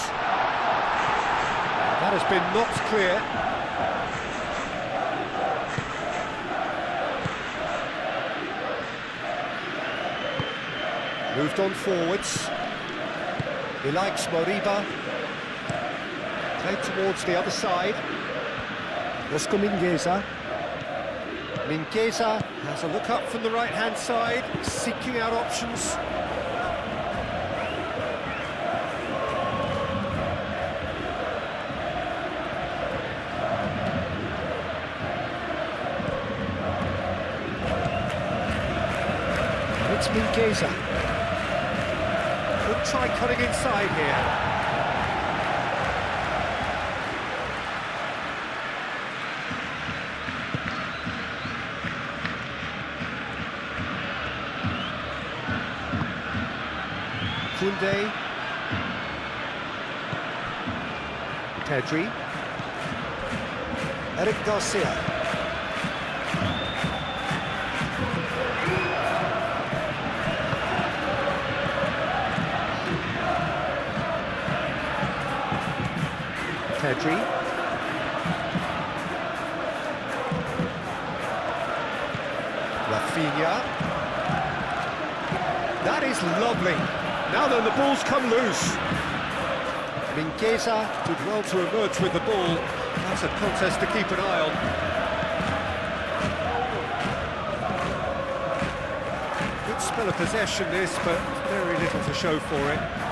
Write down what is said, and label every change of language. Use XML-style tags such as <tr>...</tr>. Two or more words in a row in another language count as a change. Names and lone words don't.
<en>That has been knocked clear. Moved on forwards. He likes Moriba. Played towards the other side. Rosco Mingueza. Mingueza has a look up from the right-hand side, seeking out options. It's Mingueza. Could try cutting inside here. Koundé. Pedri. Eric Garcia. Pedri. Rafinha. That is lovely. Now then, the ball's come loose. Mingueza did well to emerge with the ball. That's a contest to keep an eye on. Good spell of possession this, but very little to show for it.</en>